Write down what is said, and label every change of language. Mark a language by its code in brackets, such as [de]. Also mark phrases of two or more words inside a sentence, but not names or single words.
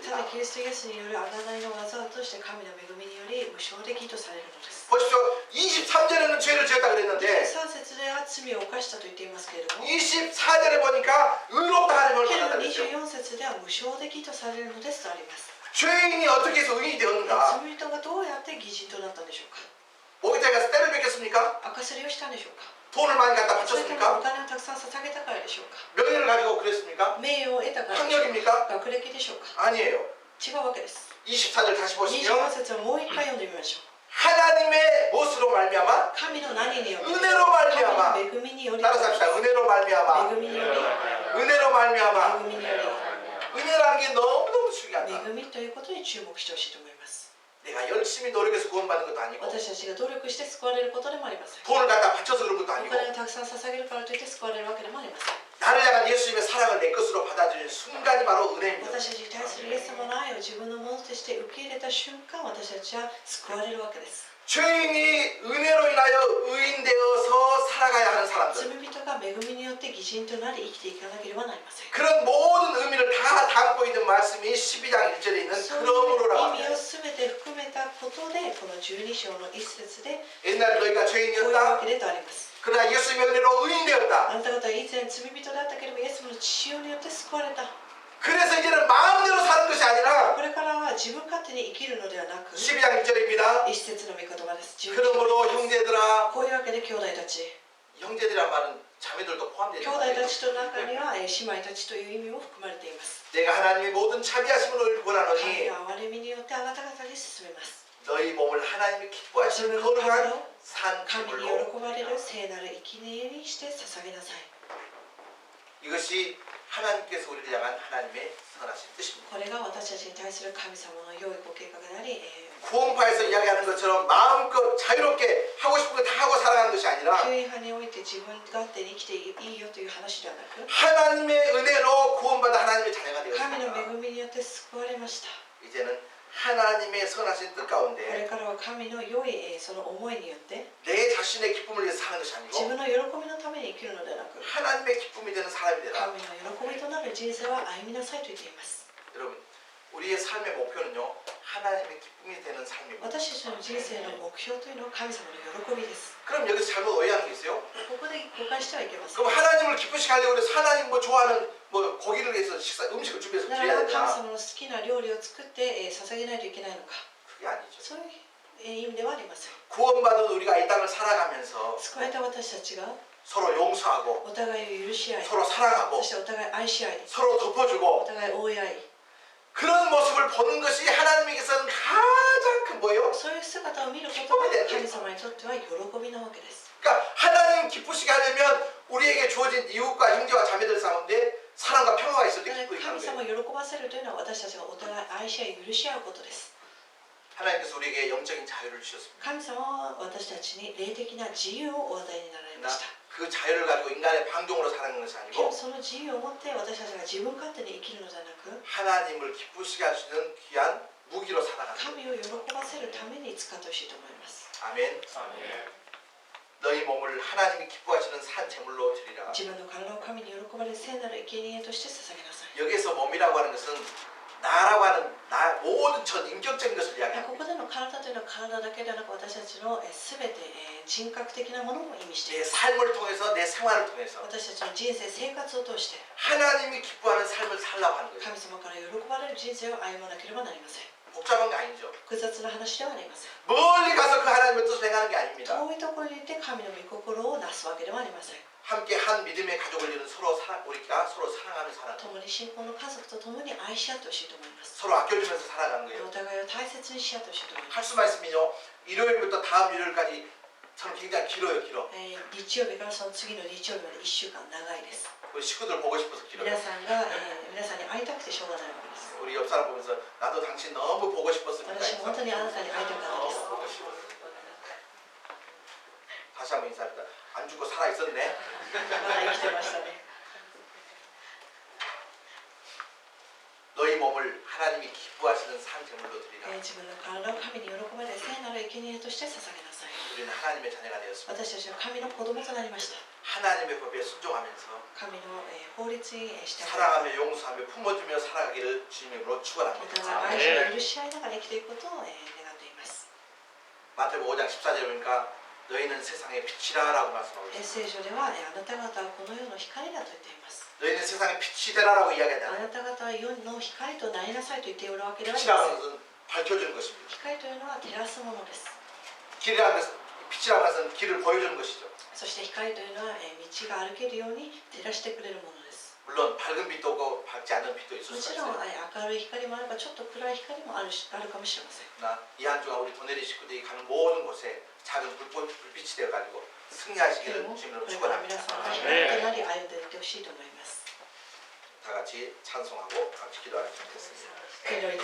[ja] ただキリストイエスによる贖いの技として神の恵みにより無償で義とされるのです。 [ko] 보십시오. 23절에는 죄를 지었다 그랬는데 [ja] 3 節では罪を犯したと言っていますけれども、 [ko] 24절에 보니까 의롭다 하는 걸 [ja] けれ [ko] 받았다 [ja] ど [ko] 그랬죠. [ja] 24節では無償で義とされるのですとあります。 [ko] 죄인이 어떻게 해서 의인이 되었는가? [ja] 罪人がどうやって義人となったんでしょうか。 [ko] 목욕탕에 가서 때를 뵙겠습니까? [ja] 赤すりをしたんでしょうか。 [ko] 돈을 많이 갖다 [ja] それともお [ko] 바쳤습니까? [ja] 金をたくさん捧げたからでしょうか。 [ko] 명예를 가지고 그랬습니까? [ja] 名誉を得たからでしょう [ko] 학력입니까? [ja] か。学歴でしょうか。 [ko] 아니에요. [ja] 違うわけです。 [ko] 24절 다시 [ja] 24 [ko] 보시면 [ja] 節をもう一回読んでみましょう。 [ko] 하나님의 무엇으로 말미암아? [ja] 神の何によって [ko] 은혜로 말미암아. [ja] 神の恵みにより [ko] 따라서 합시다. 은혜로 말미암아. [ja] 恵みにより [ko] 은혜로 말미암아. [ja] 恵みにより [ko] 은혜라는 게 너무너무 중요하다. [ja] 恵みということに注目してほしいと思います。 [ko] 내가 열심히 노력해서 구원받는 것도 아니고 [ja] 私たちが努力して救われることでもありません。 [ko] 돈을 갖다 바쳐서 그런 것도 [ja] お [ko] 아니고 [ja] 金をたくさん捧げるからといって救われるわけでもありません。 [ko] 나를 향한 예수님의 사랑을 내 것으로 받아들이는 순간이 바로 은혜입니다. [ja] 私たちに対するイエス様の愛を自分のものとして受け入れた瞬間、私たちは救われるわけです。 [ko] 죄인이 은혜로 인하여 의인 되어서 살아가야 하는 사람들 [ja] 罪人が恵みによって義人となり生きていかなければなりません。 [ko] 그런 모든 의미를 다 담고 있는 말씀이 12장 1절에 있는 [ja] そういう [ko] 그러므로라고 [ja] 意味 [ko] 합니다. [ja] を全て含めたことで、この12章の一節で [ko] 옛날에 너희가 [ja] こういうわ [ko] 죄인이었다. [ja] けでとあります。 [ko] 그러나 예수님의 은혜로 의인 되었다. [ja] あなた方は以前罪人だったけれども、イエス様の血潮によって救われた。 [ko] 그래서 이제는 마음대로 사는 것이 아니라 [ja] これからは自分勝手に生きるのではなく、 [ko] 12장 1절입니다. [ja] 一節の御言葉です。12 [ko] 그러므로 형제들아 [ja] こういうわけで兄弟たち、 [ko] 형제들이란 말은 자매들도 [ja] 兄 [ko] 포함되는 [ja] 弟 [ko] 거예요. [ja] たちと中には姉妹たちという意味も含まれています。 [ko] 내가 하나님의 모든 자비하심을 [ja] 神 [ko] 원하노니 [ja] の憐れみによってあなた方に進めます。 [ko] 너희 몸을 하나님의 [ja] 自 [ko] 기뻐하시는 [ja] 分の体 [ko] 거룩한 [ja] を [ko] 산 [ja] 神に [ko] 제물로 [ja] 喜ばれる聖なる生贄にして捧げなさい。 [ko] 이것이 하나님께서 우리를 향한 하나님의 선하신 뜻입니다. [ja] これが私たちに対する神様の良いご計画であり、 [ko] 구원파에서 이야기하는 것처럼 마음껏 자유롭게 하고 싶은 거 다 하고 살아가는 것이 아니라 [ja] 救援派において自分勝手に生きていいよという話ではなく、 [ko] 하나님의 은혜로 구원받아 하나님의 자녀가 [ja] 神の [ko] 되었습니다. [ja] 恵みによって救われました。 [ko] 이제는 하나님의 선하신 뜻 [ja] これ [ko] 가운데 [ja] からは神の良いその思いによって [ko] 내 자신의 기쁨을 위해서 사는 것이 [ja] 自 [ko] 아니고 [ja] 分の喜びのために生きるのではなく、 [ko] 하나님의 기쁨이 되는 사람이 되라. [ja] 神の喜びとなる人生は歩みなさいと言っています。 [ko] 여러분, 우리의 삶의 목표는요, 하나님의 기쁨이 되는 삶입니다. [ja] 私たちの人生の目標というのは神様の喜びです。 [ko] 그럼 여기서 잘못 오해하는 게 있어요. [ja] ここで誤解してはいけません。 [ko] 그럼 하나님을 기쁘시게 하려고 해서 하나님 뭐 좋아하는 뭐 고기를 위해서 음식을 준비해서 [ja] だか [ko] 드려야 [ja] ら神 [ko] 되나? [ja] 様の好きな料理を作って捧げないといけないのか、 [ko] 그게 아니죠. [ja] そういう意味ではありません。 [ko] 구원받은 우리가 이 땅을 살아가면서 [ja] 救われた私たちが [ko] 서로 용서하고 [ja] お互いを許し合い、 [ko] 서로 [ja] そ [ko] 사랑하고 [ja] してお互い愛し合い、 [ko] 서로 [ja] お [ko] 덮어주고 [ja] 互い応援合い、 [ko] 그런 모습을 보는 것이 하나님에게서는 가장 큰 뭐예요? [ja] そういう姿を見ることが神様にとっては喜びなわけです。 [ko] 그러니까 하나님 기쁘시게 하려면 우리에게 주어진 이웃과 형제와 자매들 가운데 사랑과 평화가 있을 때 [ja] だから [ko] 기쁘게 [ja] 神 [ko] 하는 [ja] 様 [ko] 거예요. [ja] を喜ばせるというのは私たちがお互い愛し合い許し合うことです。 [ko] 하나님께서 우리에게 영적인 자유를 주셨습니다. [ja] 神様は私たちに霊的な自由をお与えになられま [ko] 그러나 [ja] した。 [ko] 그 자유를 가지고 인간의 방종으로 사는 것이 [ja] けど [ko] 아니고 [ja] その自由を持って私たちが自分勝手に生きるのではなく [ko] 하나님을 기쁘시게 할 수 있는 귀한 무기로 살아가는 거예요. [ja] 神を喜ばせるために使ってほしいと思います [ko] 아멘. 너희 몸을 하나님이 기뻐하시는 산 제물로 드리라. [ja] 自分の体を神に喜ばれる聖なる生贄として捧げなさい [ko] 여기서 몸이라고 하는 것은 나라고 하는 나 모든 전 인격적인 것을 [ja] こ [ko] 이야기합니다. [ja] こでの体というのは体だけではなく私たちの全て人格的なものも意味してい [ko] 내 [ja] ます [ko] 삶을 통해서 내 생활을 통해서 [ja] 私たちの人生生活を通して [ko] 하나님이 기뻐하는 삶을 살라고 하는 거예요. [ja] 神様から喜ばれる人生を歩まなければなりません [ko] 복잡한 게 아니죠. [ja] 複雑な話ではありません [ko] 멀리 가서 그 하나님의 뜻을 행하는 게 아닙니다. [ja] 遠いところに行って神の御心をなすわけではありません [ko] 함께 한 믿음의 가족을 이루는 우리가 서로 사랑하는 사람, [ja] 共に信仰の家族と共に愛し合ってほしいと思います [ko] 서로 아껴주면서 살아가는 거예요. [ja] お互いを大切にし合ってほしいと思います [ko] 할 수만 있으면요, 일요일부터 다음 일요일까지 저는 굉장히 길어요, 길어. [ja] 日曜日からその次の日曜日まで1週間長いです [ko] 우리 식구들 보고 싶어서 길어요. [ja] 皆さんに会いたくてしょうがないわけです [ko] 우리 옆 사람 보면서 나도 당신 너무 보고 싶었습니다. [ja] 私も本当にあなたに会いたかったです [ko] 다시 한번 인사합니다. 안 죽고 살아 있었네. [ja] まだ生きてましたね [ko] 너희 몸을 하나님이 기뻐하시는 산 제물로 드리라. [ja] 自分の体を神に喜ばれ聖なる生贄として捧げなさい [ko] 우리는 하나님의 자녀가 되었습니다. [ja] 私たちは神の子供となりました [ko] 하나님의 법에 순종하면서 [ja] 神の法律に従い [ko] 사랑하며 용서하며 품어주며 살아가기를 주님으로 [ja] お [ko] 축원합니다. [ja] 互い愛し許し合いながら生きていくことを願っています [ko] 마태복음 5장 14절에 보니까 너희는 세상의 빛이라라고 말씀하고 있습니다. [ja] 聖書ではあなた方はこの世の光だと言っています [ko] 너희는 세상의 빛이 되라라고 [ja] あ [ko] 이야기하잖아요. [ja] なた方は世の光となりなさいと言っておるわけではあり [ko] 빛이라고 [ja] ま [ko] 하는 [ja] せん [ko] 것은 밝혀주는 것입니다. [ja] 光というのは照らすものです [ko] 길이라는 것은 빛이라고 하는 것은 길을 보여주는 것이죠. [ja] そして光というのは道が歩けるように照らしてくれるものです [ko] 물론 밝은 빛도 있고 밝지 않은 빛도 [ja] も [ko] 있을 [ja] ち [ko] 수가 [ja] ろん [ko] 있어요. [ja] 明るい光もあればちょっと暗い光もあるかもしれません [ko] 이 한 주간 우리 도내리 식구들이 가는 모든 곳에 작은 불빛이 되어가지고 [ja] で [ko] 승리하시기를 [ja] も [ko] 주님으로 [ja] これから皆 [ko] 축원합니다. [ja] さんが光となり歩んでいってほしいと思います [ko] 다 같이 찬송하고 같이 기도하는 시 되겠습니다. [ja] 祈り